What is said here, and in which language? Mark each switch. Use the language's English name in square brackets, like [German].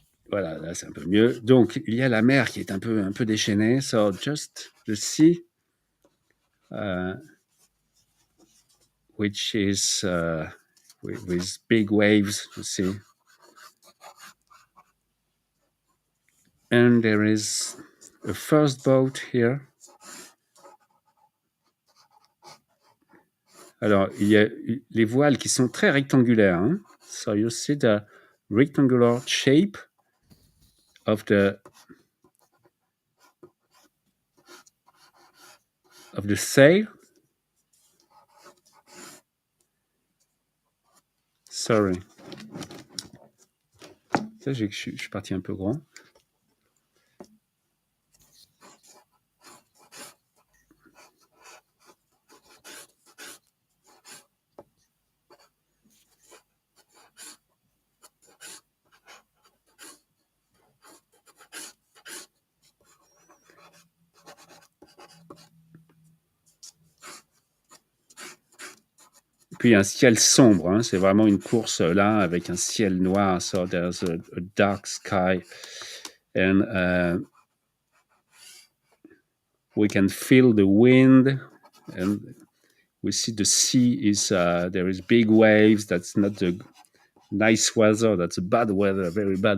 [French] Voilà, là c'est un peu mieux. Donc il y a la mer qui est un peu déchaînée. [English] So just the sea, which is with big waves, you see. And there is a first boat here. [French] Alors, il y a les voiles qui sont très rectangulaires. Hein? [English] So you see the rectangular shape of the sail. Sorry. [French] Ça, je suis parti un peu grand. Puis un ciel sombre, hein, c'est vraiment une course là avec un ciel noir. [English] So there's a dark sky, and we can feel the wind, and we see the sea is there is big waves. That's not the nice weather. That's a bad weather, very bad